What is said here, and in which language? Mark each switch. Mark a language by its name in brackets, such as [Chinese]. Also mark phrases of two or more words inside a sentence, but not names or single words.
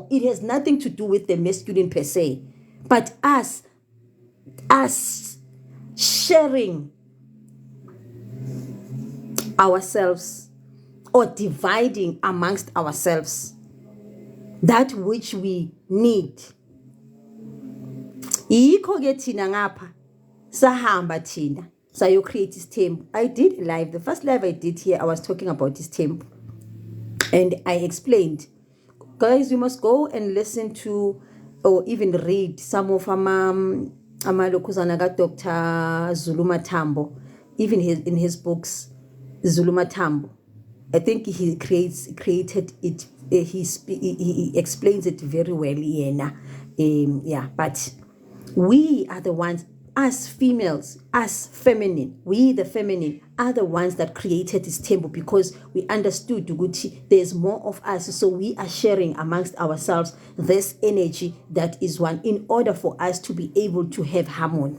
[English] It has nothing to do with the masculine per se. But us sharing ourselves or dividing amongst ourselves that which we need. [Zulu] Yikho ke thina ngapha sahamba thina sayo create isithembu. [English] I did live, the first live I did here, I was talking about isithembu and I explained, guys, you must go and listen to or even read some of [Zulu] amalokuzana ka [English] Dr. Zulu Matambo, even in his books. Zulu Matambo, I think he created it. He explains it very well. But we are the ones, us females, us feminine, we the feminine are the ones that created this temple because we understood there's more of us, so we are sharing amongst ourselves this energy that is one in order for us to be able to have harmony.